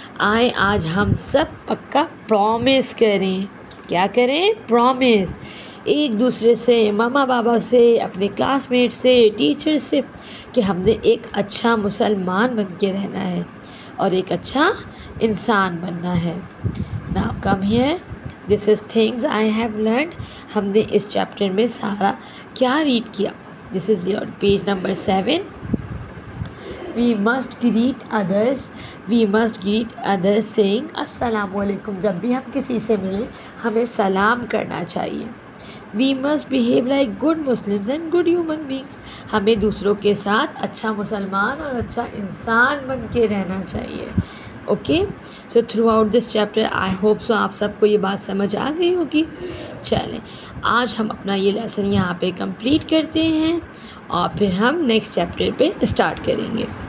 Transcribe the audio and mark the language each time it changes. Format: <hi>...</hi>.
<ur>آئیں آج ہم سب پکا پرومس کریں. کیا کریں؟ پرومس. ایک دوسرے سے, ماما بابا سے, اپنے کلاس میٹ سے, ٹیچر سے, کہ ہم نے ایک اچھا مسلمان بن کے رہنا ہے اور ایک اچھا انسان بننا ہے.</ur> <en>Now come here. This is things I have learned.</en> <ur>ہم نے اس چیپٹر میں سارا کیا ریڈ کیا؟</ur> <en>This is your page number 7. We must greet others. We must greet others saying السلام علیکم.</en> <ur>جب بھی ہم کسی سے ملیں ہمیں سلام کرنا چاہیے.</ur> <en>We must behave like good Muslims and good human beings.</en> <ur>ہمیں دوسروں کے ساتھ اچھا مسلمان اور اچھا انسان بن کے رہنا چاہیے. Okay.</ur> <en>so throughout this chapter I hope so</en> <ur>آپ سب کو یہ بات سمجھ آ گئی ہوگی. چلیں آج ہم اپنا یہ لیسن یہاں پہ کمپلیٹ کرتے ہیں اور پھر ہم نیکسٹ چیپٹر پہ اسٹارٹ کریں گے.</ur>